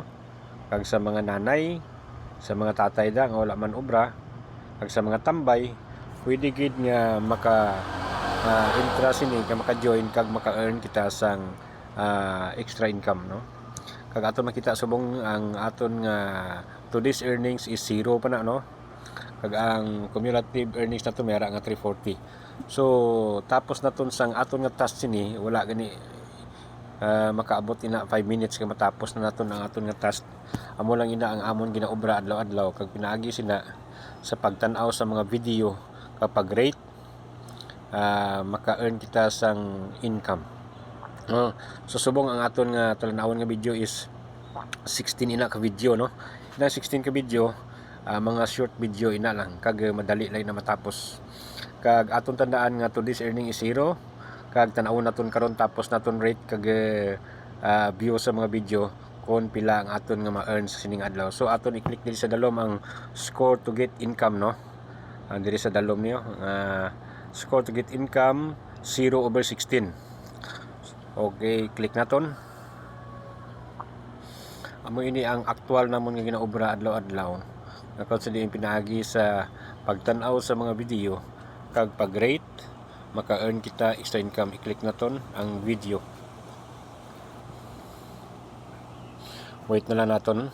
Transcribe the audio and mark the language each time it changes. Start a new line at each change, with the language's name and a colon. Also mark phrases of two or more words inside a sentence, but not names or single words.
Hiligaynon: Kag sa mga nanay, sa mga tatay da nga wala man obra, kag sa mga tambay, pwede gid nga maka interest ini ka maka-join kag maka-earn kita sang
English: extra income
Hiligaynon: no. Kag aton makita subong ang aton nga
English: today's earnings
Hiligaynon: is 0 pa na no. Kag ang
English: cumulative earnings
Hiligaynon: nato mayara nga 340. So tapos naton sang aton nga task sini wala gani makaabot ina 5 minutes kay matapos na naton ang aton nga task. Amo lang ina ang amon ginaobra adlaw-adlaw kag pinaagi sina sa pagtan-aw sa mga video kapag rate maka-earn kita sang income. So subong ang aton nga talan-awon nga video is 16 ina ka video no. Na 16 ka video mga
English: short video
Hiligaynon: ina lang kag madali lang na matapos. Kag aton tandaan nga
English: today's earning
Hiligaynon: is 0 kag tan-awon naton karon tapos naton rate kag view sa mga video kung pila ang aton nga ma-earn sa sining adlaw. So aton i-click diri sa dalom ang
English: score to get income
Hiligaynon: no. Diri sa dalom niyo
English: score to get income
Hiligaynon: 0/16. Okay, click naton. Amo ini ang aktual namon nga ginaobra adlaw-adlaw. Nakon sa diin pinaagi sa pagtan-aw sa mga video kag pag-rate maka-earn kita
English: extra income.
Hiligaynon: I-click naton ang video. Wait na lang naton.